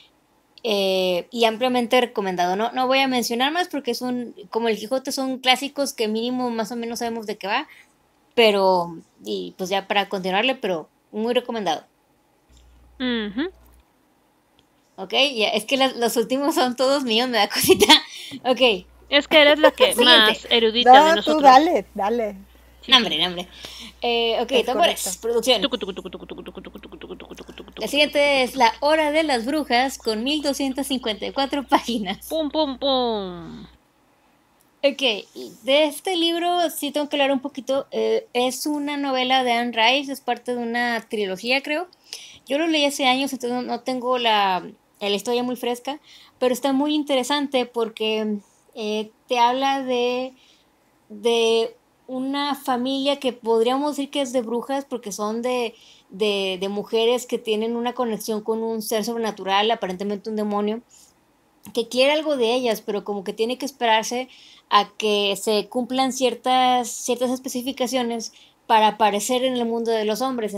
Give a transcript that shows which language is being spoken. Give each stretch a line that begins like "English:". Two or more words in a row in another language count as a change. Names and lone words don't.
Spanish: Y ampliamente recomendado. No voy a mencionar más porque como el Quijote son clásicos que mínimo más o menos sabemos de qué va, pero, y pues ya para continuarle, pero muy recomendado. Ujú. Ok, ya, es que los últimos son todos míos, me da cosita. Ok, Es que eres la que siguiente. más erudita de No, tú nosotros. dale, dale. Sí, Nombre, sí. nombre. Ok, Es tambores, correcto. producción. Tucu, tucu, tucu, tucu, tucu, tucu, tucu, tucu, tucu, tucu, tucu, tucu, La tucu, siguiente es tucu, tucu. La Hora de las Brujas con 1254 páginas. Pum, pum, pum. Ok, de este libro sí tengo que hablar un poquito. Es una novela de Anne Rice, es parte de una trilogía, creo. Yo lo leí hace años, entonces no tengo la historia muy fresca, pero está muy interesante porque te habla de una familia que podríamos decir que es de brujas porque son de mujeres que tienen una conexión con un ser sobrenatural, aparentemente un demonio que quiere algo de ellas, pero como que tiene que esperarse a que se cumplan ciertas especificaciones para aparecer en el mundo de los hombres.